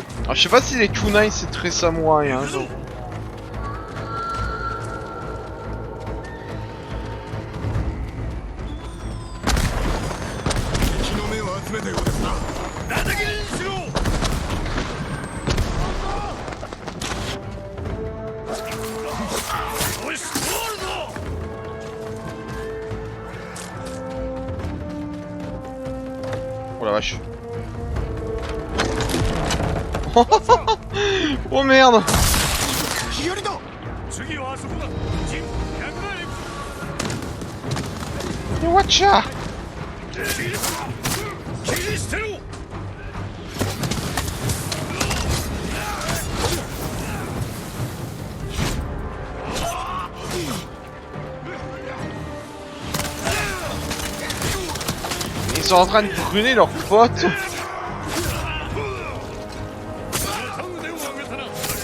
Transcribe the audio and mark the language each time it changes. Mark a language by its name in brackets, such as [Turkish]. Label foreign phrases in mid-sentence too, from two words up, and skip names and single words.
[French] Alors, je sais pas si les kunai c'est très samouraï, hein, genre. [Japanese] 敵の目を集めたようですな。叩きにしろ。よし、通るぞ。 [French] Oh la vache. Oh merde. [Japanese] 左だ。次はあそこだ。ジン、100万円。 Watcha. 切り捨てろ。 [French] Ils sont en train de brûler leurs potes. [Japanese] 腕を上げたな。